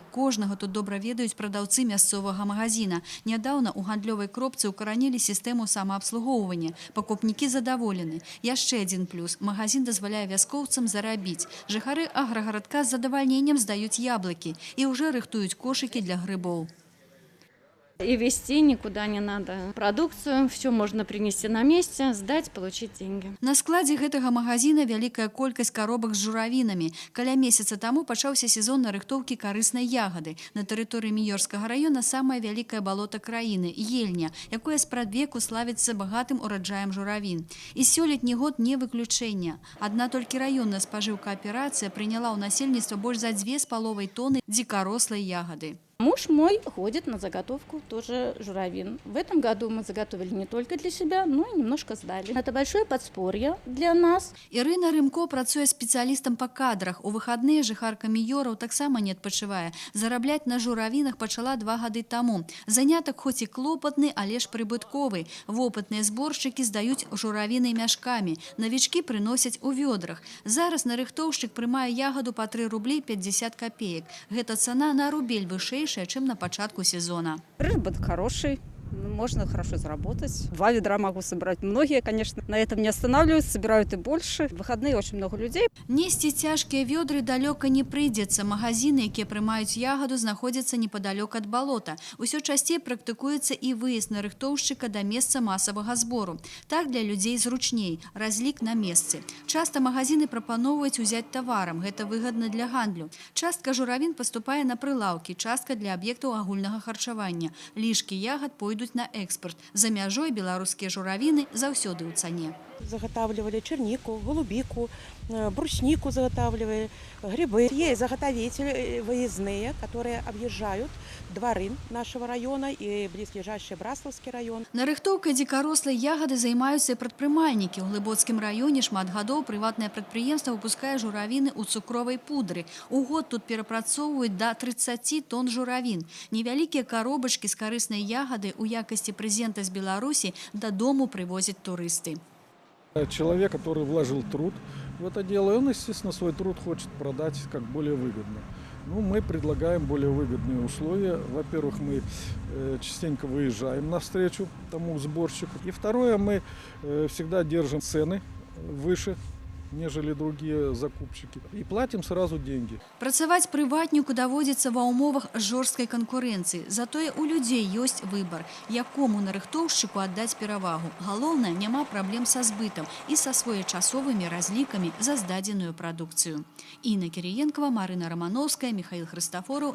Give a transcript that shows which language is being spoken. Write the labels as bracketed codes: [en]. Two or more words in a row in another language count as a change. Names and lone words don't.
[be] Кожнага тут добра ведаюць прадаўцы мясцовага магазина. Нядаўна у гандлёвай кропцы ўкаранілі сістэму самаабслугоўвання. Пакупнікі задаволены. Яшчэ адзін плюс. Магазин дазваляе вяскоўцам зарабіць. Жыхары аграгарадка з задавальненнем здаюць яблыкі і ўжо рыхтуюць кошыкі для грыбоў. [ru] И везти никуда не надо. Продукцию, все можно принести на месте, сдать, получить деньги. [be] На складзе гэтага магазина вялікая колькасць коробак з журавінамі. Каля месяца таму пачаўся сезон нарыхтоўкі карыснай ягады. На тэрыторыі Міёрскага раёна самае вялікае балота краіны – Ельня, якое спрадвеку славіцца багатым ураджаем журавін. І сёлетні год не выключэнне. Адна толькі раённая спажыўкааперацыя прыняла ў насельніцтва больш за 2,5 тонны дзікарослай ягады. [ru] Муж мой ходит на заготовку тоже журавин. В этом году мы заготовили не только для себя, но и немножко сдали. Это большое подспорье для нас. [be] Ірына Рымко працуе спецыялістам па кадрах. У выхадныя жыхарка Міёраў таксама не адпачывае. Зарабляць на журавінах пачала 2 гады таму. Занятак хоць і клопатны, але ж прыбытковы. Вопытныя зборшчыкі здаюць журавіны мяшкамі. Навічкі прыносяць у вёдрах. Зараз нарыхтоўшчык прымае ягоду па 3 рублі 50 копеек. Гэта цана на рубель вышэй, [ru] чем на початку сезона. Прибыль хороший, можно хорошо заработать. 2 ведра могу собрать. Многие, конечно, на этом не останавливаются, собирают и больше. В выходные очень много людей. [be] Несці цяжкія вёдры далёка не прыйдзецца. Магазины, якія прымаюць ягаду, знаходзяцца непадалёк ад балота. Усё часцей практыкуецца і выезд нарыхтоўшчыка да месца масавага збору. Так для людзей зручней. Разлік на месцы. Часта магазины прапаноўваюць узяць таварам. Гэта выгадна для гандлю. Частка журавін паступае на прылаўкі, частка для аб'ектаў агульнага харчавання. Лішкі ягад пойдуць на экспорт. За мяжой беларускія журавіны заўсёды ў цане. [ru] Заготавливали чернику, голубику, бруснику заготавливали, грибы. Есть заготовители выездные, которые объезжают дворы нашего района и близлежащий Браславский район. [be] Нарыхтоўкай дзікарослай ягады займаюцца і прадпрымальнікі. У Глыбоцкім раёне шмат гадоў прыватнае прадпрыемства выпускае журавіны ў цукровай пудры. У год тут перапрацоўваюць да 30 тонн журавін. Невялікія коробачкі з карыснай ягады у якасці прэзента з Беларусі дадому прывозяць турысты. [ru] Человек, который вложил труд, в это дело, и он, естественно, свой труд хочет продать как более выгодно. Ну, мы предлагаем более выгодные условия. Во-первых, мы частенько выезжаем навстречу тому сборщику. И второе, мы всегда держим цены выше, нежели другие закупщики. И платим сразу деньги. [be] Працаваць прыватніку даводзіцца ва ўмовах жорсткай канкурэнцыі. Затое у людзей ёсць выбар, якому нарыхтоўшчыку аддаць перавагу. Галоўнае, няма праблем са збытам і са своечасовымі разлікамі за здадзеную прадукцыю. Інна Кіріенкова, Марына Рамановская, Михаил Хрыстафораў.